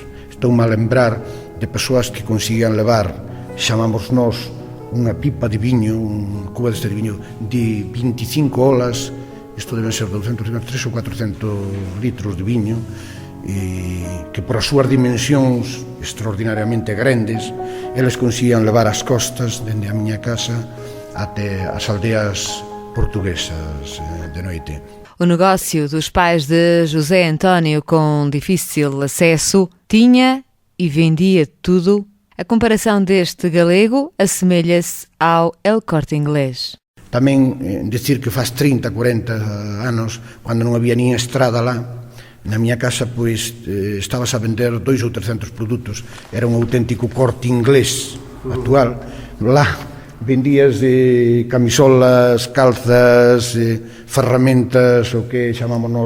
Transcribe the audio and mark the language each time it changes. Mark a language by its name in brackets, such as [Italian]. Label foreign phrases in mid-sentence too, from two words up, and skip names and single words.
[Galician] Estou-me a lembrar de persoas que conseguían levar, chamamos nós, unha pipa de viño, un cuba deste de viño de 25 olas, isto deben ser 300 ou 400 litros de viño, que por as súas dimensións extraordinariamente grandes, eles conseguían levar as costas dende a miña casa até as aldeas portuguesas de noite. [Portuguese] O negócio dos pais de José António, com difícil acesso, tinha e vendia tudo. A comparação deste galego assemelha-se ao El Corte Inglés. [Galician] Tamén dicir que faz 30, 40 anos, cando non había nin estrada lá, na miña casa pois estabas a vender 200 ou 300 produtos. Era un auténtico Corte Inglés actual. Lá vendías de camisolas, calzas, ferramentas, o que chamamos nós